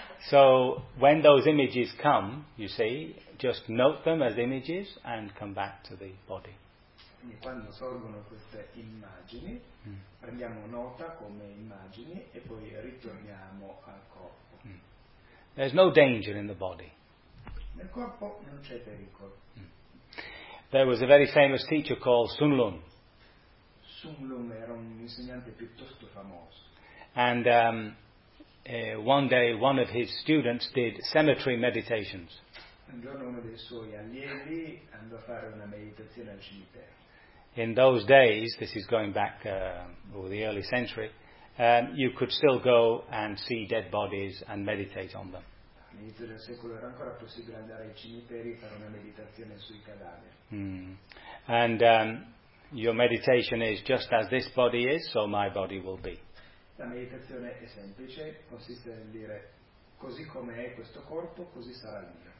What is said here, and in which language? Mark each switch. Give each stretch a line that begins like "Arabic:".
English: So, when those images come, you see, just note them as images and come back to the body.
Italian: Quindi quando sorgono queste immagini, prendiamo nota come immagini e poi ritorniamo al corpo.
English: There's no danger in the body.
Italian: Nel corpo non c'è pericolo.
English: There was a very famous teacher called Sun Lun.
Italian: Sun Lun era un insegnante piuttosto famoso.
English: And one day one of his students did cemetery meditations.
Italian: Un giorno uno dei suoi allievi andò a fare una meditazione al cimitero.
English: In those days, this is going back over the early century, you could still go and see dead bodies and meditate on them.
Italian: All'inizio del secolo era ancora possibile andare ai cimiteri e fare una meditazione sui cadaveri.
English: And your meditation is just as this body is, so my body will be.
Italian: La meditazione è semplice, consiste nel dire così come è questo corpo, così sarà il mio.